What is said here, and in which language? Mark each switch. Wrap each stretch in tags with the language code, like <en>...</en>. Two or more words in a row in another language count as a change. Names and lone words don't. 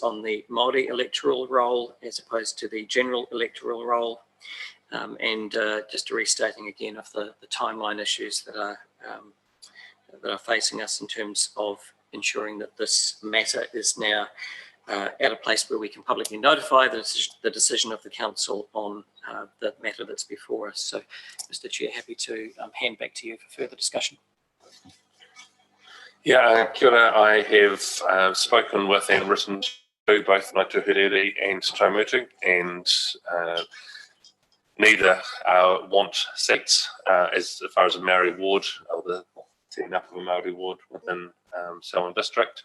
<en>on the Māori electoral roll as opposed to the general electoral roll, and just a restating again of the timeline issues that are facing us in terms of ensuring that this matter is now at a place where we can publicly notify the decision of the council on the matter that's before us. So, Mr. Chair, happy to hand back to you for further discussion. Yeah,</en> <mi>kia ora.</mi> <en>I have spoken with and written to both Ngāi Tuhurere and Taumutu, and neither want seats as far as a Māori ward, or the setting up of a Māori ward within Selwyn district.</en>